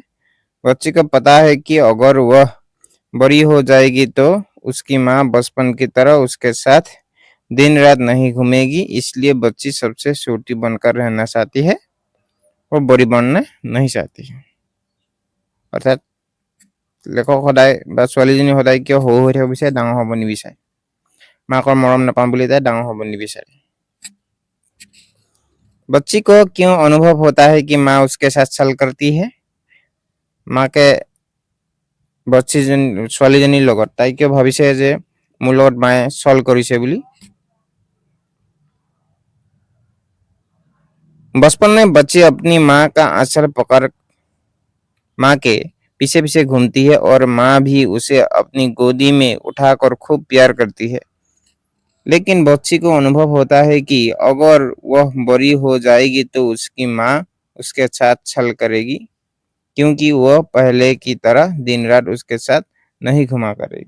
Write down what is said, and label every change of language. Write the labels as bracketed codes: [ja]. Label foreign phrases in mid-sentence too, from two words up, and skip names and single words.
[hi] बच्ची को पता है कि अगर वह बड़ी हो जाएगी तो उसकी माँ बचपन की तरह उसके साथ दिन रात नहीं घूमेगी, इसलिए बच्ची सबसे छोटी बनकर रहना चाहती है और बड़ी बनना नहीं चाहती है। अर्थात लेखक [as] सदाय বা ছোৱালীজনী সদায় কিয় সৰু হৈ থাকিব বিচাৰে, ডাঙৰ হ'ব নিবিচাৰে। মাকৰ মৰম নাপাওঁ বুলি তাই ডাঙৰ হ'ব নিবিচাৰে। [hi] बच्ची को क्यों अनुभव होता है कि माँ उसके साथ छल करती है? माँ के [as] ছোৱালীজনীৰ লগত তাই কিয় ভাবিছে যে মোৰ লগত মায়ে ছল কৰিছে বুলি? [hi] बचपन में बच्ची अपनी माँ का आंचल पकड़ माँ के पीछे पीछे घूमती है और माँ भी उसे अपनी गोदी में उठाकर खूब प्यार करती है। लेकिन बच्ची को अनुभव होता है कि अगर वह बड़ी हो जाएगी तो उसकी माँ उसके साथ छल करेगी, क्योंकि वह पहले की तरह दिन रात उसके साथ नहीं घुमा करेगी।